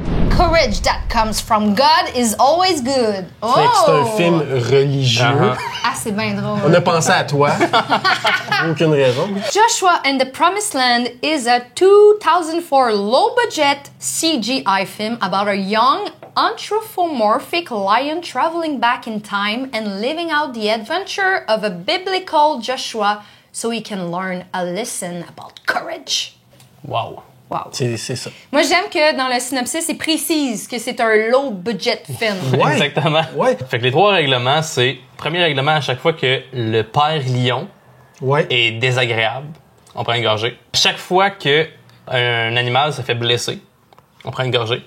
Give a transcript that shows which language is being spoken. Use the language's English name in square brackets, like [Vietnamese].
[English] Courage that comes from God is always good. Oh! [French] Fait que c'est un film religieux. Ah, c'est bien drôle. On a pensé à toi. Aucune raison. [English] Joshua and the Promised Land is a 2004 low-budget CGI film about a young anthropomorphic lion traveling back in time and living out the adventure of a biblical Joshua so he can learn a lesson about courage. Wow. Wow. [French] C'est ça. Moi, j'aime que dans le synopsis, il précise que c'est un [English] low-budget film. [French] Ouais. Exactement. Ouais. Fait que les 3 règlements, c'est... Premier règlement, à chaque fois que le père lion Ouais. est désagréable, on prend une gorgée. Chaque fois que un animal se fait blesser, on prend une gorgée.